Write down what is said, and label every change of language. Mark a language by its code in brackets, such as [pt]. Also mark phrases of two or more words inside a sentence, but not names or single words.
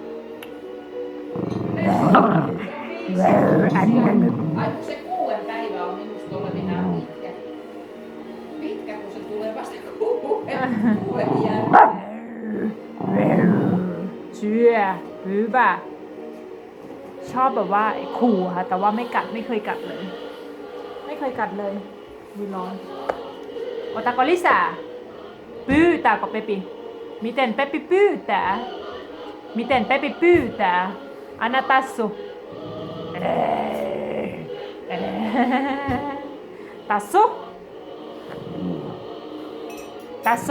[fi] Ai kun se 6 päivä on minusta olevinaan pitkä. Pitkä kun se tulee vasta 6 jälkeen. Syö. Hyvä. [th] ชอบแบบว่าขู่ค่ะแต่ว่าไม่เคยกัดเลยดูร้อน [fi] Otako lisää? Pyytääkö Pepi? Miten Pepi pyytää? Anna tassu. Tassu.